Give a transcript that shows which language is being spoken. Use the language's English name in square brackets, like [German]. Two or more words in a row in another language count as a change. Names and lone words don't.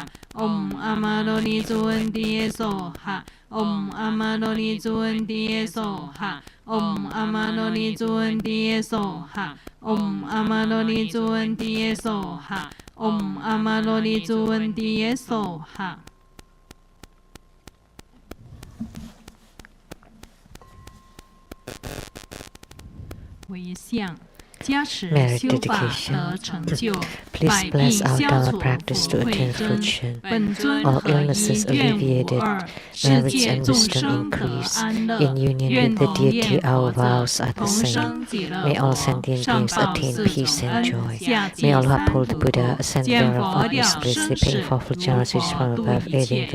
[Sanskrit] ॐ अमलोनि जुएन्दि स्वाहा. ॐ अमलोनि जुएन्दि स्वाहा. ॐ अमलोनि जुएन्दि स्वाहा. ॐ अमलोनि जुएन्दि स्वाहा. ॐ अमलोनि जुएन्दि स्वाहा. [Chinese] 回向，加持修法得成就，百病消除，福慧增，本尊和以愿无二，世界众生得安乐，愿同愿佛得同生极乐国，上报四种恩，下济三途苦，见佛了生死如佛度一切。